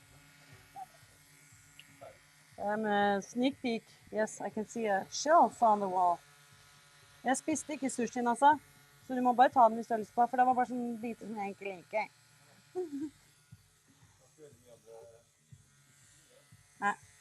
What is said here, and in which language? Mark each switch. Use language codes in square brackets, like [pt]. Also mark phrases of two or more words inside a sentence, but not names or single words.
[en] A sneak peek. Yes, I can see a shelf on the wall. [no] Jeg spiste ikke sushien, altså. Så du må bare ta den hvis du har lyst på, for det var bare sånn biter som jeg egentlig liker. Nei.